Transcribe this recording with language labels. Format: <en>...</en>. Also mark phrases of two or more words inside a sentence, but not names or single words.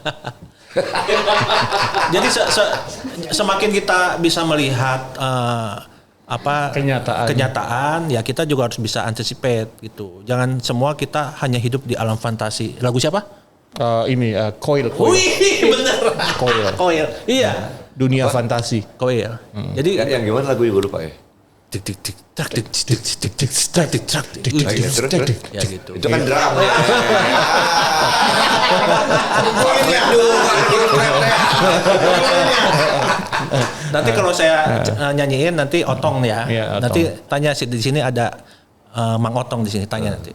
<id>Jadi semakin kita bisa melihat kenyataan, ya kita juga harus bisa anticipate gitu. Jangan semua kita hanya hidup di alam fantasi. Lagu siapa? Coil. Wih, bener. Koil. Iya. Dunia fantasi. Koil. Jadi Yang gimana lagu gue lupa ya. tik tik tik trak tik tik tik tik trak tik trak tik tik Nah, iya, terus. ya gitu. Itu kan drama. Nanti kalau saya nyanyiin nanti Otong ya. Iya, Otong. Nanti tanya di sini ada Mang Otong di sini, tanya nanti.</id>